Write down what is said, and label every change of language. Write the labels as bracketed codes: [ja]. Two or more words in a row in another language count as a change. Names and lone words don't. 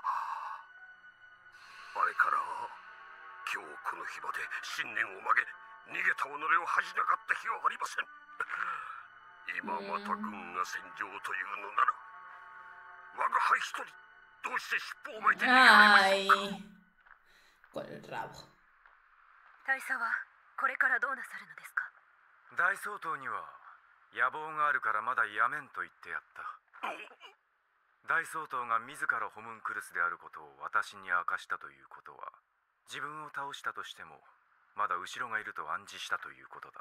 [ja] あれから今日この日まで信念を曲げ逃げた己を恥じなかった日はありません。今また軍が戦場というのなら我が輩一人どうして尻尾を巻いて逃げられましょうか。 [es] Ay. Con el rabo. [ja] 大佐はこれからどうなさるのですか。大総統には野望があるからまだやめんと言ってやった。大総統が自らホムンクルスであることを私に明かしたということは、自分を倒したとしてもまだ後ろがいると暗示したということだ。